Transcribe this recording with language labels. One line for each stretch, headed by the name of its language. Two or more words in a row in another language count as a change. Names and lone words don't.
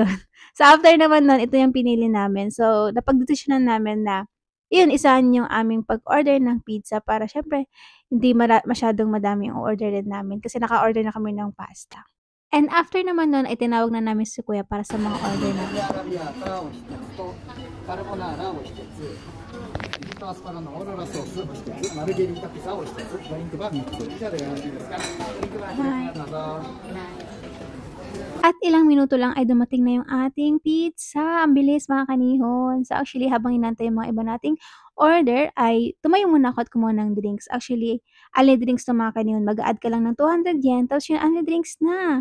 Filipino: So, after naman nun, ito yung pinili namin. So, napagdesisyonan namin na, yun, isahan yung aming pag-order ng pizza para syempre, hindi masyadong madami yung orderin namin kasi naka-order na kami ng pasta. And after naman nun, ay tinawag na namin si kuya para sa mga order
Japanese: サウジ
Filipino: namin.
Japanese: アラビアからを1つとカルボナーラを1つエジプトアスパラのオーロラソースを1つマルゲリータピザを1つドリンクバー3つ以上でよろしいですかドリンクバー開きますどうぞ
Filipino: At ilang minuto lang ay dumating na yung ating pizza. Ang bilis mga kanihon. So actually habang inantay yung mga iba nating order ay tumayo muna ako at kumuha ng drinks. Actually,
English: only drinks
Filipino: 'to mga kanihon. Mag-a-add ka lang ng 200 yen tapos yun
English: only drinks
Filipino: na.